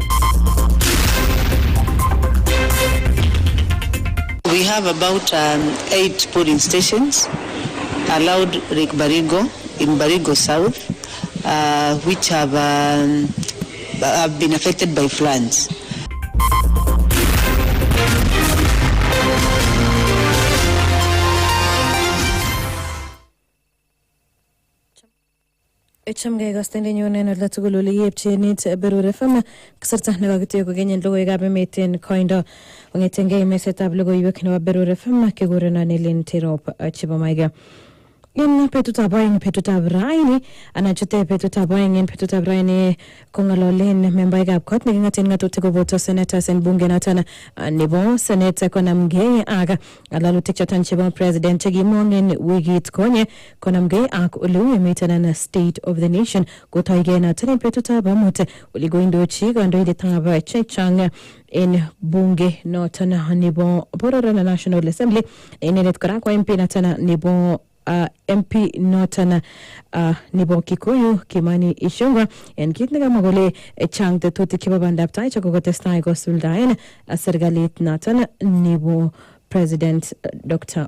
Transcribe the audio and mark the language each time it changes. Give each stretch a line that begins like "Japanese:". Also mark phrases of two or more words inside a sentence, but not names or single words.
English: We have about 8 polling stations allowed Rick Barigo in Barigo South, which have been affected by floods.
Kalenjin: Chamgei gastende nyone na latugululi yepchenit Berur FM kasarta nagagitiyo ko ganyan logoiwekab emet en koindo ongetengei mesetab logoiwek nebo Berur FM kegurena Nilin Tirop chebo Maiga. In petutab oeng petutab raini anachute petutab oeng en petutab raini kongalolen membaikab kot nekingaten ngatutik koboto senators en bunge noton nebo senate konamgei ak ngalalutik choton chebo president chekimong en wikit konye konamgei ak oleu emiten na
English: state of the nation
Kalenjin: kotoige noton en petutab amut olikoindochi kandoindetab chechang en bunge noton nebo Berur National Assembly inendet kora ko MP noton nebo MP noton nebo Kikuyu Kimani Ichung'wah en kit nekamwa kole chang tetutik chebo bandab tai chekokotestai kosuldaen serikalit noton nebo President Dr.